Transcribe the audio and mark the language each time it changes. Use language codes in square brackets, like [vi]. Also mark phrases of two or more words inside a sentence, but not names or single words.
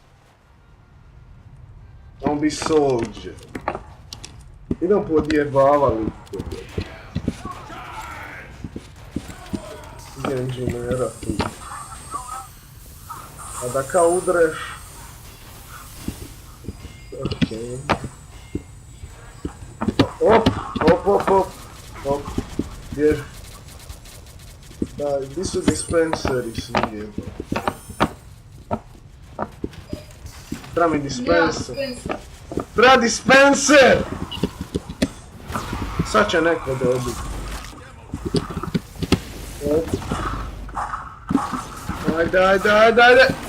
[hr] On bi soldier. Idem podjebavali. Inženjera tu. A da kao udreš... Okej. Op, op, op, op. Op. Bjež. Da, gdje su dispenseri svi jeba? Treba mi dispenser. Treba dispenser! Sad će neko dobiti. Op. Ajde, ajde, ajde, ajde!